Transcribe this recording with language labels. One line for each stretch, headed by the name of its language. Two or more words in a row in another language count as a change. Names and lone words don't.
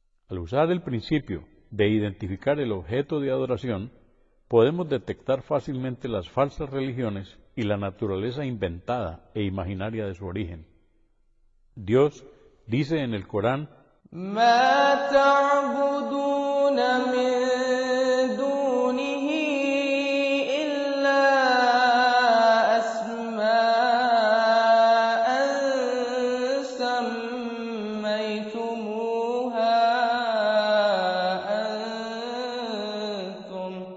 Spanish: Al usar el principio de identificar el objeto de adoración, podemos detectar fácilmente las falsas religiones y la naturaleza inventada e imaginaria de su origen. Dios dice en el Corán:
Arabic: مَا تَعْبُدُونَ مِن دُونِهِ إِلَّا أَسْمَاءً سَمَّيْتُمُوهَا أَنتُمْ